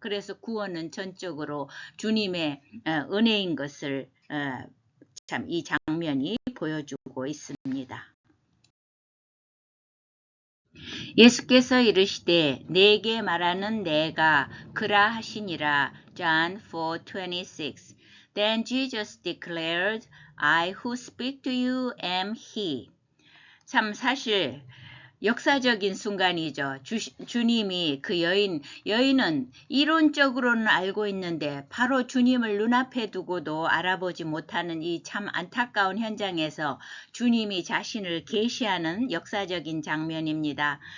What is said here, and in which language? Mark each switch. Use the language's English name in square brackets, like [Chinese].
[Korean] 그래서 구원은 전적으로 주님의 은혜인 것을 참 이 장면이 보여주고 있습니다. 예수께서 이르시되 내게 말하는 내가 그라 하시니라. [English] John 4:26. Then Jesus declared, I who speak to you am he. [Korean] 참 사실 역사적인 순간이죠. 주님이 그 여인은 이론적으로는 알고 있는데 바로 주님을 눈앞에 두고도 알아보지 못하는 이 참 안타까운 현장에서 주님이 자신을 계시하는 역사적인 장면입니다.